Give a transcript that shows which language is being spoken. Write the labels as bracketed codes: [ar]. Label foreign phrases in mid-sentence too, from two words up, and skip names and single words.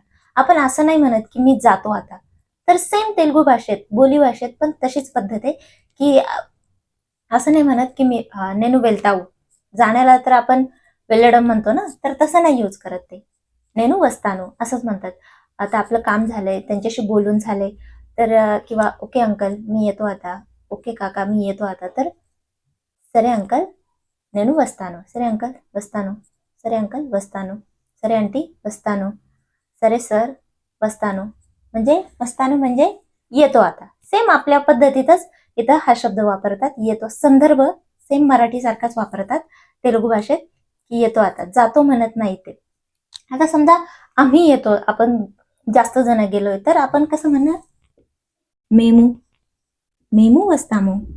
[mr] आपण असं नाही म्हणत की मी जातो आता. तर सेम तेलुगू भाषेत, बोली भाषेत पण तशीच पद्धत आहे की असं नाही म्हणत की मी [te] నేను వెళ్తాను, [mr] जाण्याला तर आपण वेल्लडम म्हणतो ना, तर तसं नाही यूज करत ते. [te] నేను వస్తాను [mr] असंच म्हणतात. आता आपलं काम झालंय, त्यांच्याशी बोलून झालंय, तर किंवा [en] OK uncle [mr] मी येतो आता, ओके काका मी येतो आता, तर [te] సరే అంకల్ నేను వస్తాను, సరే అంకల్ వస్తాను, సరే అంకల్ వస్తాను, సరే ఆంటీ వస్తాను, సరే సర్ వస్తాను. [mr] म्हणजे वस्तानो म्हणजे येतो आता. सेम आपल्या पद्धतीतच इथं हा शब्द वापरतात, येतो. संदर्भ सेम मराठी सारखाच वापरतात तेलुगू भाषेत, की येतो आता, जातो म्हणत नाही ते. आता समजा आम्ही येतो, आपण जास्त जण गेलोय तर आपण कसं म्हणणार, [te] మేము, మేము వస్తాము.